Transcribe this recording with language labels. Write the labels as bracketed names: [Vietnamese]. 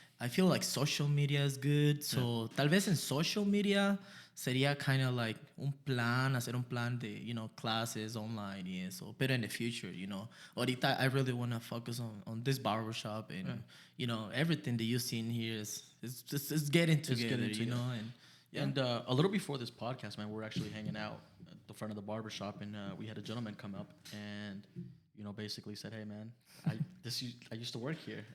[English] I feel like social media is good. [Spanish] So, tal vez en social media sería [English] kind of like [Spanish] hacer un plan de, classes online y eso. [English] Pero in the future, ahorita I really want to focus on this barbershop and, everything that you see in here is getting together, And a little before this podcast, man, we were actually hanging out at the front of the barbershop, and we had a gentleman come up and basically said, hey, man, I used to work here.